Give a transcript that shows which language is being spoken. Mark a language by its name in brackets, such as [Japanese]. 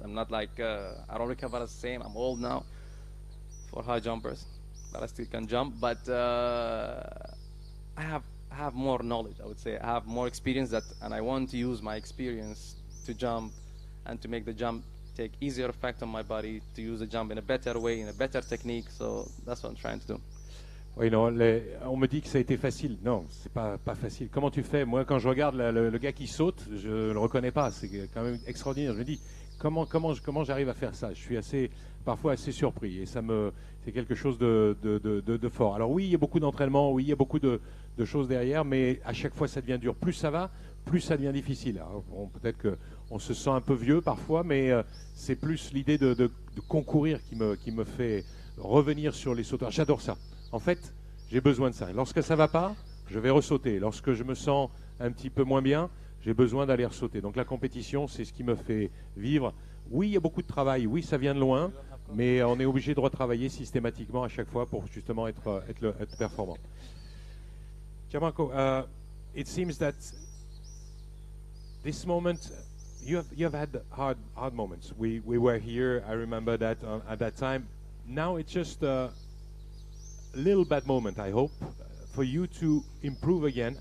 [English] I'm not like I don't recover the same. I'm old now for high jumpers, but I still can jump. But I have more knowledge. I would say I have more experience and I want to use my experience to jump and to make the jump take easier effect on my body, to use the jump in a better way, in a better technique. So that's what I'm trying to do. [French] Oui, non, on me dit que ça a été facile. Non, c'est pas facile. Comment tu fais? Moi, quand je regarde le gars qui saute, je le reconnais pas. C'est quand même extraordinaire. Je me dis, comment j'arrive à faire ça? Je suis parfois assez surpris. Et c'est quelque chose de fort. Alors oui, il y a beaucoup d'entraînement, oui, il y a beaucoup de choses derrière, mais à chaque fois, ça devient dur. Plus ça va, plus ça devient difficile. Peut-être qu'on se sent un peu vieux parfois, mais c'est plus l'idée de concourir qui me fait revenir sur les sauteurs. J'adore ça. En fait, j'ai besoin de ça. Lorsque ça ne va pas, je vais ressauter. Lorsque je me sens un petit peu moins bien, j'ai besoin d'aller ressauter. Donc la compétition, c'est ce qui me fait vivre. Oui, il y a beaucoup de travail. Oui, ça vient de loin. Mais on est obligé de retravailler systématiquement à chaque fois pour justement être performant. [English] Gianmarco, it seems that this moment, you have had hard moments. We were here. I remember that at that time. Now it's just a little bad moment, I hope, for you to improve again.